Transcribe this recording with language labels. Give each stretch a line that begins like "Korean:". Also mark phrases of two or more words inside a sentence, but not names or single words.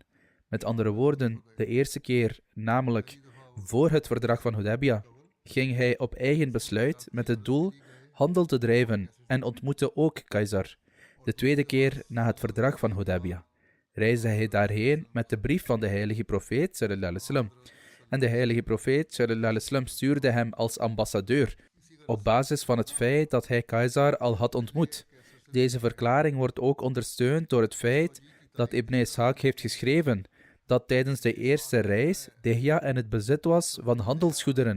Dutch: Met andere woorden, de eerste keer, namelijk voor het verdrag van Hudaybiyah, ging hij op eigen besluit met het doel handel te drijven en ontmoette ook Kaisar. De tweede keer na het verdrag van Hudaybiyah reisde hij daarheen met de brief van de heilige profeet
Arabic: صلى الله عليه وسلم.
Dutch: En de heilige profeet
Arabic: صلى الله عليه وسلم
Dutch: stuurde hem als ambassadeur op basis van het feit dat hij Kaisar al had ontmoet. Deze verklaring wordt ook ondersteund door het feit dat Ibn Ishaq heeft geschreven dat tijdens de eerste reis Dihya in het bezit was van handelsgoederen.